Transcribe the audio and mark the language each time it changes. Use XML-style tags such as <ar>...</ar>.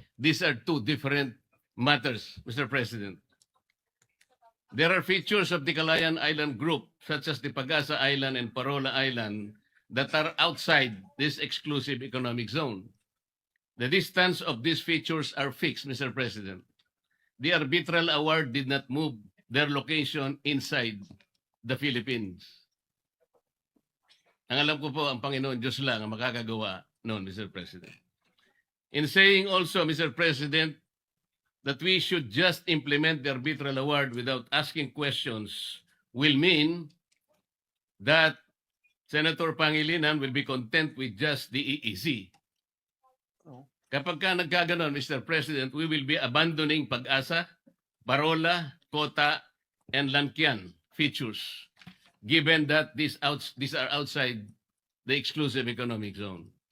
<en>These are two different matters, Mr. President. There are features of the Kalayaan Island Group, such as the Pagasa Island and Parola Island, that are outside this exclusive economic zone. The distance of these features are fixed, Mr. President. The arbitral award did not move their location inside the Philippines.</en> <tl>Ang alam ko po, ang Panginoon Diyos lang ang makakagawa noon, Mr.</tl> <en>President. In saying also, Mr. President, that we should just implement the arbitral award without asking questions will mean that Senator Pangilinan will be content with just the EEZ.</en> <tl>Kapag ka nagkaganon,</tl> <en>Mr. President, we will be abandoning Pag-asa, Parola, Kota, and Lankian features, given that these are outside the exclusive economic zone.</en>